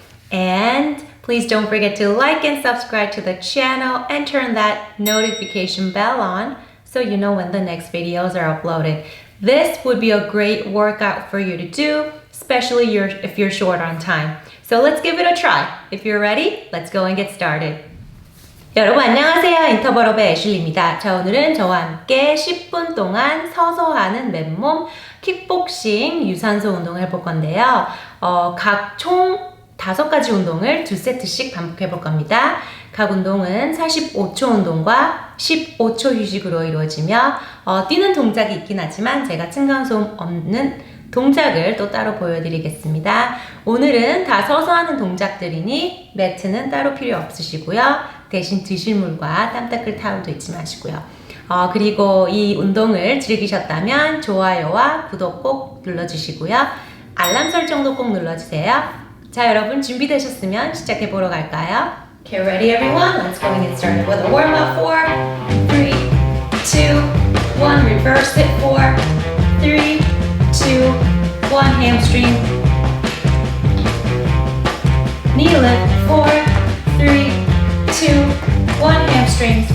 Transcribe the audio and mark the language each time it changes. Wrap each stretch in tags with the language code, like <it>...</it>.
<en>And please don't forget to like and subscribe to the channel and turn that notification bell on so you know when the next videos are uploaded. This would be a great workout for you to do, especially if you're short on time. So let's give it a try. If you're ready, let's go and get started.</en> <ko>여러분 안녕하세요. 인터벌업의 애슐리입니다. 자, 오늘은 저와 함께 10분 동안 서서 하는 맨몸 킥복싱 유산소 운동을 해볼 건데요. 각 총 5가지 운동을 2세트씩 반복해 볼 겁니다. 각 운동은 45초 운동과 15초 휴식으로 이루어지며 뛰는 동작이 있긴 하지만 제가 층간소음 없는 동작을 또 따로 보여드리겠습니다. 오늘은 다 서서 하는 동작들이니 매트는 따로 필요 없으시고요. 대신 드실 물과 땀 닦을 타올도 잊지 마시고요. 그리고 이 운동을 즐기셨다면 좋아요와 구독 꼭 눌러주시고요. 알람 설정도 꼭 눌러주세요. 자, 여러분 준비되셨으면 시작해보러 갈까요?</ko> <en>Okay, ready everyone? Let's go and get started with a warm-up. 4, 3, 2, 1. Reverse it. 4, 3, 2, 1. Hamstring. Knee lift. 4, 3, 2, 1. Hamstrings.</en>